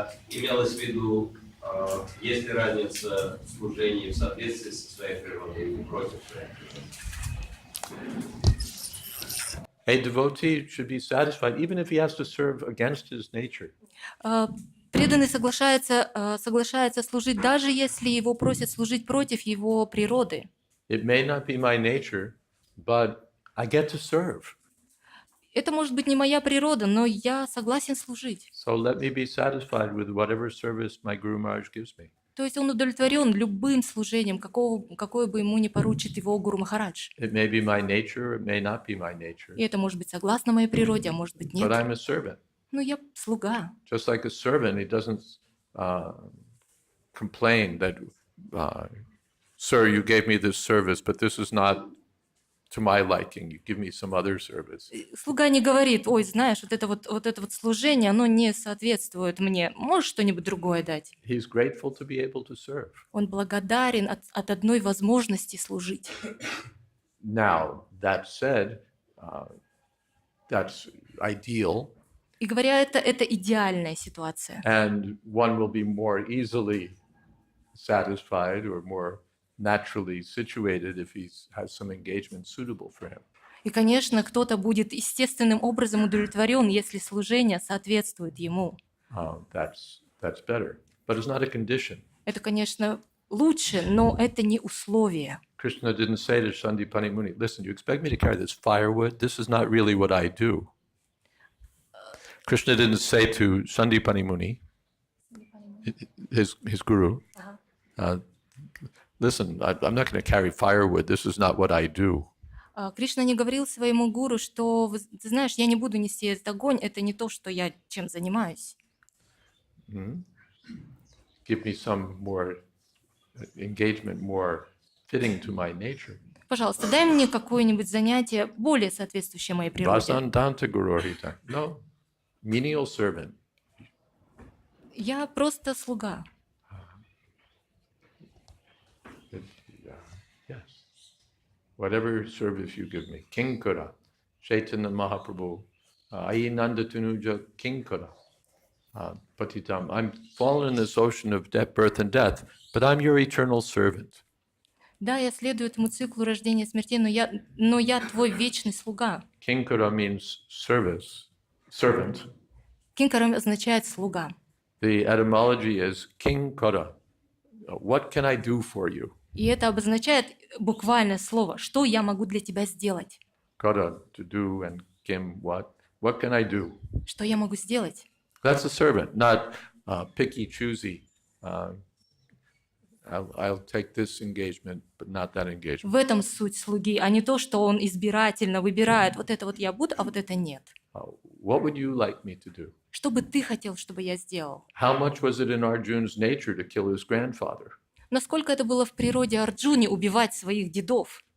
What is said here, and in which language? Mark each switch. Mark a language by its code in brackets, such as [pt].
[ru] Имелось в виду, есть ли разница в служении в соответствии со своей природой или против своей природы? [en] A devotee should be satisfied even if he has to serve against his nature. [ru] Преданный соглашается служить, даже если его просят служить против его природы. [en] It may not be my nature, but I get to serve. [ru] Это может быть не моя природа, но я согласен служить. [en] So let me be satisfied with whatever service my Guru Maharaj gives me. [ru] То есть он удовлетворен любым служением, какое бы ему ни поручит его Гуру Махарадж. [en] It may be my nature, it may not be my nature. [ru] И это может быть согласно моей природе, а может быть нет. [en] But I'm a servant. [ru] Но я слуга. [en] Just like a servant, he doesn't complain that, sir, you gave me this service, but this is not to my liking. You give me some other service. [ru] Слуга не говорит: ой, знаешь, вот это вот служение, оно не соответствует мне. Можешь что-нибудь другое дать? [en] He's grateful to be able to serve. [ru] Он благодарен от одной возможности служить. [en] Now, that said, that's ideal. [ru] И говоря это идеальная ситуация. [en] And one will be more easily satisfied or more naturally situated if he has some engagement suitable for him. [ru] И, конечно, кто-то будет естественным образом удовлетворен, если служение соответствует ему. [en] That's better. But it's not a condition. [ru] Это, конечно, лучше, но это не условие. [en] Krishna didn't say to Sandipani Muni, listen, you expect me to carry this firewood? This is not really what I do. Krishna didn't say to Sandipani Muni, his guru, listen, I'm not going to carry firewood. This is not what I do. [ru] Кришна не говорил своему гуру, что, ты знаешь, я не буду нести этот огонь, это не то, что я чем занимаюсь. [en] Give me some more engagement, more fitting to my nature. [ru] Пожалуйста, дай мне какое-нибудь занятие, более соответствующее моей природе. [en] Vasantanta Gurorita. No, menial servant. [ru] Я просто слуга. [en] Yes. Whatever service you give me. [sa] Kinkara. Chaitanya Mahaprabhu. Ayinanda Tanuja Kinkara. Patitam. [en] I'm fallen in this ocean of death, birth and death, but I'm your eternal servant. [ru] Да, я следую этому циклу рождения и смерти, но я твой вечный слуга. [en] Kinkara means service, servant. [ru] Кинкара означает слуга. [en] The etymology is kinkara. What can I do for you? [ru] И это обозначает буквальное слово, что я могу для тебя сделать. [en] Kara, to do, and kim, what? What can I do? [ru] Что я могу сделать? [en] That's a servant, not picky, choosy. I'll take this engagement, but not that engagement. [ru] В этом суть слуги, а не то, что он избирательно выбирает. Вот это вот я буду, а вот это нет. [en] What would you like me to do? [ru] Что бы ты хотел, чтобы я сделал? [en] How much was it in Arjuna's nature to kill his grandfather? [ru] Насколько это было в природе Арджуне убивать своих дедов,